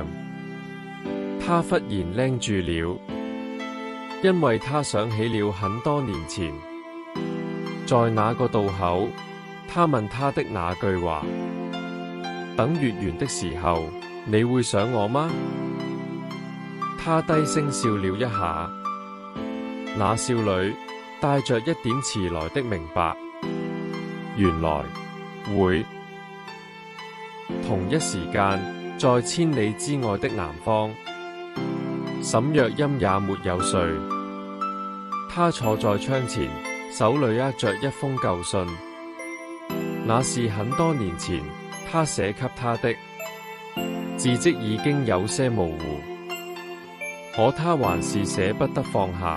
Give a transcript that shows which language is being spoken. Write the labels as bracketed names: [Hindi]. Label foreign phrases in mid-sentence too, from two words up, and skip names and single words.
[Chinese] 他忽然擸住了，因為他想起了很多年前，在那個渡口，他問他的那句話：等月圓的時候，你會想我嗎？他低聲笑了一下，那笑裏帶着一點遲來的明白。原來會。同一時間，在千里之外的南方，沈若歆也沒有睡。他坐在窗前，手裏握着一封舊信，那是很多年前他寫給他的，字跡已經有些模糊，可他還是捨不得放下。